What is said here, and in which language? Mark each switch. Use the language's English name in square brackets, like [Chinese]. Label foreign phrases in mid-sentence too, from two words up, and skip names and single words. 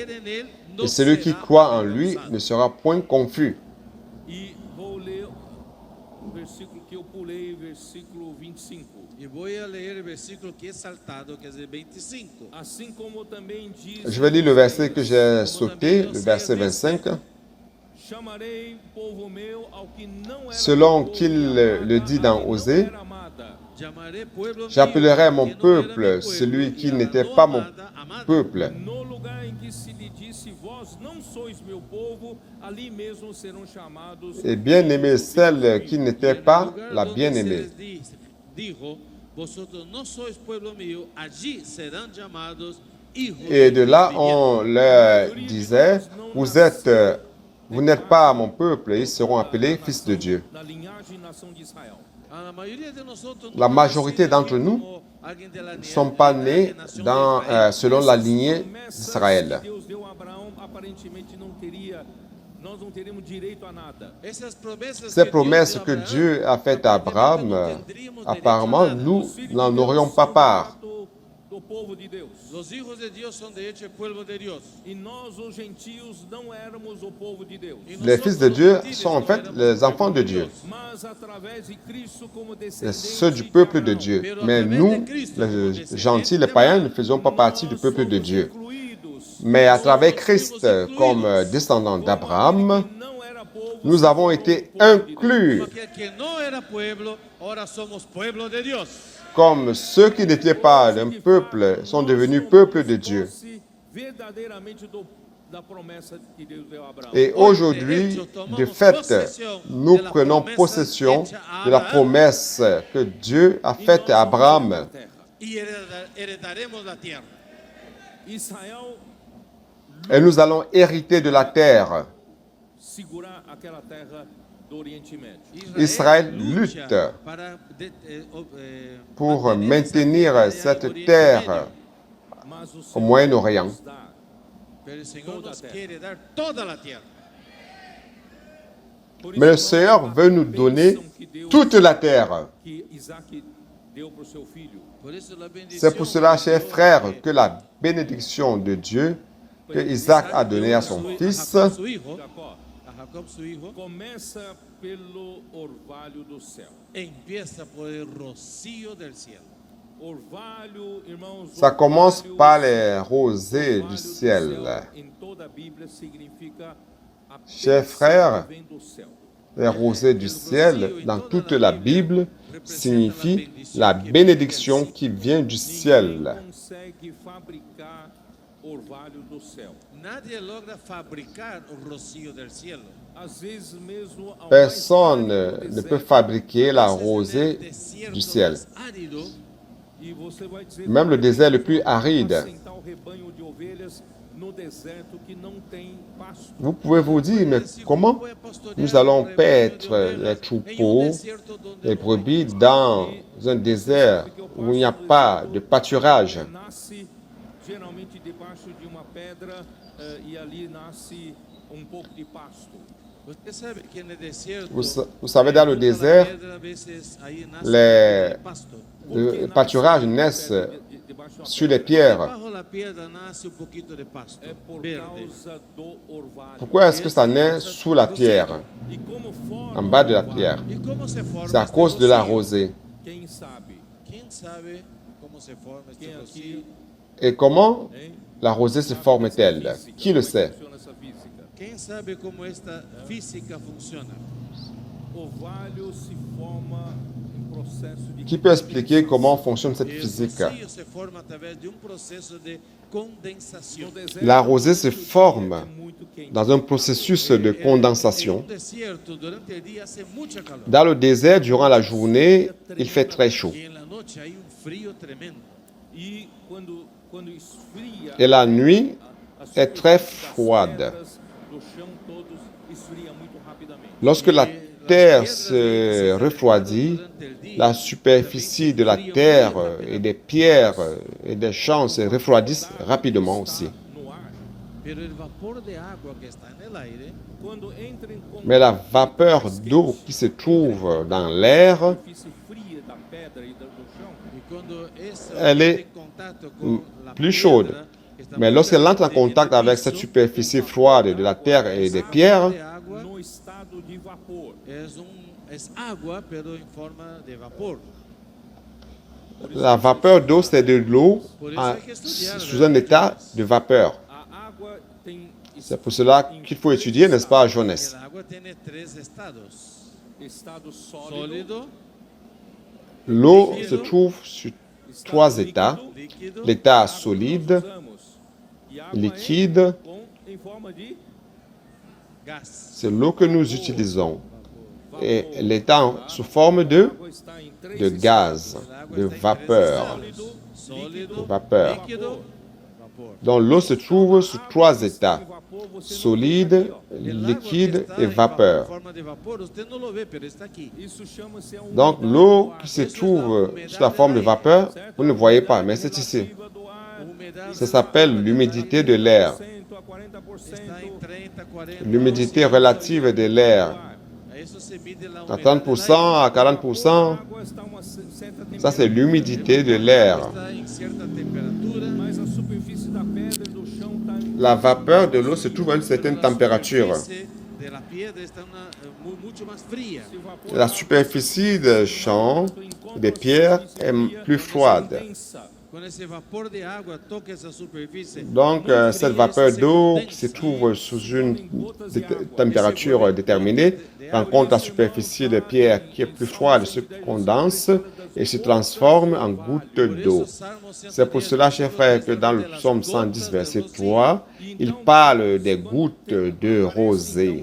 [French] Et celui qui croit en lui ne sera point confus. [Portuguese] E vou ler o versículo que eu pulei, versículo 25. [Spanish] Y voy a leer el versículo que es saltado, que es el 25. [Portuguese] Assim como também diz, [French] Je vais lire le verset que j'ai sauté, le verset 25. [Portuguese] chamarei povo meu ao que não era [French] Selon [Portuguese] povo, [French] qu'il [Portuguese] e amada, [French] le dit [Portuguese] a [French] dans [Portuguese] que não [French] Osée, [Portuguese] era amada. [Spanish] Llamaré pueblo mío, [French] j'appellerai mon [Spanish] que no era mi [French] peuple [Spanish] pueblo, [French] celui qui [Spanish] y a la [French] n'était [Spanish] no [French] pas mon [Spanish] amada, amada. [French] peuple. [Portuguese] No lugar em que se lhe disse, vós não sois meu povo, ali mesmo serão chamados. [French] Et bien-aimée celle qui [Spanish] Y [French] n'était [Spanish] en el [French] pas [Spanish] lugar [French] la [Spanish] donde [French] bien-aimée. [Spanish] se les dijo, vosotros no sois pueblo mío, allí serán llamados hijos [French] Et de là, [Spanish] Dios [French] on leur disait, vous n'êtes pas mon peuple, et ils seront appelés fils de Dieu. [Portuguese] Da linhagem e nação de Israel. [French] La majorité d'entre nous ne sont pas nés selon la lignée d'Israël. [Portuguese] Deus deu a Abraão, aparentemente nós não teríamos direito a nada. [French] Ces promesses que Dieu a faites à Abraham, apparemment, nous n'en aurions pas part. [Portuguese] Do povo de Deus. [Spanish] Los hijos de Dios son de hecho el pueblo de Dios. [Portuguese] E nós, os gentios, não éramos o povo de Deus. [Spanish] Y [French] Les fils de Dieu sont en fait les enfants de Dieu, [Portuguese] Mas através de Cristo como [French] ceux du peuple de Dieu. Mais nous, les gentils, les païens, ne faisons pas partie du peuple de Dieu. Mais à travers Christ, comme descendants d'Abraham, nous avons été inclus [Spanish] Aquel que no era pueblo, ahora somos pueblo de Dios. [French] comme ceux qui n'étaient pas d'un peuple sont devenus peuple de Dieu. Et aujourd'hui, de fait, nous prenons possession de la promesse que Dieu a faite à Abraham. [Spanish] Y heredaremos la tierra. [Portuguese] Israel [French] Et nous allons hériter de la terre. [Portuguese] segurar aquela terra do Oriente Médio. [French] Israël lutte [Portuguese] para [French] pour [Spanish] mantener [French] maintenir [Spanish] esa [French] cette [Spanish] tierra [French] terre [Portuguese] Mas o [French] au [Portuguese] Senhor [French] Moyen-Orient. [Portuguese] nos dá [Spanish] Pero el Señor [Portuguese] toda [Spanish] nos [Portuguese] a terra. [Spanish] quiere dar toda la tierra. [Portuguese] Por [French] Mais le [Portuguese] isso, [French] Seigneur [Portuguese] a [French] veut nous donner [Portuguese] bênção que Deus- [French] toute la terre. [Portuguese] que Isaac deu para o seu filho. [Spanish] Por eso la bendición [French] C'est pour cela, [Spanish] de [French] chers [Spanish] Dios [French] frères, [Spanish] es [French] que la bénédiction de Dieu que Isaac a donnée à son fils [Spanish] a Jacob, su hijo, [Portuguese] Jacó, [Spanish] a Jacob, su hijo, [Portuguese] começa pelo orvalho do céu. [Spanish] empieza por el rocío del cielo. [Portuguese] Orvalho, irmãos, [French] Ça commence [Portuguese] orvalho, [French] par les rosées [Portuguese] orvalho [French] du [Portuguese] do [French] ciel. [Portuguese] céu, em toda a Bíblia significa a [French] Chers [Portuguese] bênção [French] frères, [Portuguese] que vem do céu. [French] Les rosées du ciel, dans toute la Bible, signifient la bénédiction qui vient du [Portuguese] Ninguém [French] ciel. [Portuguese] consegue fabricar orvalho do céu. [Spanish] Nadie logra fabricar un rocío del cielo. [Portuguese] Às vezes mesmo ao [French] Personne [Portuguese] mais árido [French] ne [Portuguese] deserto, [French] peut fabriquer la [Spanish] Entonces, en el [French] rosée [Spanish] desierto [French] du ciel. [Spanish] más árido, [Portuguese] e você vai dizer, [French] Même le désert le plus aride. [Portuguese] apacentar o rebanho de ovelhas no deserto que não tem pasto. [French] Vous pouvez vous dire, mais comment nous allons paître les troupeaux, les brebis dans un désert où il n'y a pas de pâturage? [Portuguese] Nasce geralmente debaixo de uma pedra e ali nasce pouco de pasto. [Spanish] Usted sabe que en el desierto, [French] Vous savez, dans le [Spanish] la [French] désert, [Spanish] piedra, a veces ahí nace [French] les- [Spanish] el pasto. [French] le pâturage naissent [Portuguese] Debaixo de uma [French] sur les pierres. [Spanish] Bajo la piedra nace un poquito de pasto [Portuguese] é por [Spanish] verde. [Portuguese] causa do orvalho. [French] Pourquoi est-ce que ça naît sous la pierre, [Portuguese] E como forma [French] en bas de la [Portuguese] o orvalho? [French] pierre? [Spanish] ¿Y cómo se forma [French] C'est à [Spanish] este [French] cause de la [Spanish] rocío? [French] rosée. [Portuguese] Quem sabe? [Spanish] ¿Quién sabe cómo se forma este [Portuguese] Quem [Spanish] rocío? [Portuguese] aqui, [French] Et comment [Portuguese] hein? [French] la rosée se forme-t-elle? Qui le sait? [Portuguese] Funciona essa física. [Spanish] ¿Quién sabe cómo esta física funciona? [Portuguese] Orvalho se forma em processo de [French] Qui peut expliquer comment fonctionne cette [Spanish] El [French] physique? [Spanish] rocío se forma a través de un proceso de condensación. [Portuguese] No deserto, [French] La rosée se [Portuguese] durante o dia [French] forme [Portuguese] é muito quente. [French] dans un processus de condensation. [Spanish] En un desierto, durante el día hace mucha calor. [French] Dans le désert, durant la journée, il fait très chaud. [Spanish] Y en la noche hay un frío tremendo. [Portuguese] E quando esfria, [French] Et la nuit [Portuguese] a [French] est très [Portuguese] superfície das [French] froide. [Portuguese] pedras, do chão todos esfria muito rapidamente. [French] Lorsque la terre se refroidit, la superficie de la terre et des pierres et des champs se refroidissent rapidement aussi. [Portuguese] No ar, [Spanish] Pero el vapor de agua que está en el aire, [Portuguese] quando entra em contato [French] Mais la vapeur d'eau qui se trouve dans l'air, [Portuguese] com a superfície fria da pedra e do chão, [Spanish] y cuando esa [French] Elle est [Spanish] entra en contacto con la [French] plus chaude. [Spanish] piedra que está [French] Mais [Spanish] muy [French] lorsqu'elle entre en [Spanish] caliente en el [French] contact avec [Spanish] piso, [French] cette superficie froide de la terre et des pierres, [Spanish] de agua [Portuguese] no estado de vapor. [Spanish] es agua, pero en forma de vapor. [French] la vapeur d'eau, c'est de l'eau sous un état de vapeur. [Portuguese] A água tem [French] C'est pour cela qu'il faut étudier, n'est-ce pas, Jonas? [Spanish] El agua tiene tres estados: estado sólido, sólido, [French] L'eau se trouve sur [Spanish] estado [French] trois états. [Spanish] líquido, [French] L'état [Portuguese] água [French] solide, [Portuguese] nós usamos, e água [French] liquide, [Portuguese] em forma de [Spanish] gas. [French] c'est l'eau que nous utilisons. Et l'état sous forme de [Portuguese] água está em três [French] gaz, [Spanish] El agua [French] de [Spanish] está en tres [French] vapeur. [Portuguese] estados: sólido, [Spanish] sólido, [French] vapeur. [Spanish] líquido, vapor. [French] Donc l'eau se trouve sous trois états, [Portuguese] em vapor, você não [French] solide, [Portuguese] vê aqui, ó. [Spanish] El agua que [French] liquide [Spanish] está [French] et [Spanish] en [French] vapeur. [Spanish] forma de vapor, usted no lo ve, pero está aquí. [Portuguese] Isso chama-se a [French] Donc [Portuguese] umidade [French] l'eau [Portuguese] do ar. [French] qui se trouve sous la forme de vapeur, vous ne voyez pas, mais c'est ici. [Portuguese] Relativa do ar [Spanish] Humedad [French] Ça s'appelle l'humidité de l'air. [Portuguese] 100 a 40%. [Spanish] está en 30, 40. [French] L'humidité relative de l'air. [Spanish] A eso se mide la [French] À [Spanish] humedad [French] 30%, à 40%, [Portuguese] A água está a uma certa [French] ça c'est [Portuguese] temperatura. [French] l'humidité de l'air. [Spanish] está en cierta temperatura. [French] la vapeur de l'eau se trouve à une certaine température. [Spanish] De la piedra está mucho más fría. [French] La superficie des champs, des pierres, est plus froide. [Portuguese] Quando esse vapor de água toca essa superfície, [French] Donc, cette vapeur d'eau qui se trouve sous une température déterminée rencontre la superficie des pierres qui est plus froide, se condense et se transforme en gouttes d'eau. C'est pour cela, chers frères, que dans le psaume 110, verset 3, il parle des gouttes de rosée.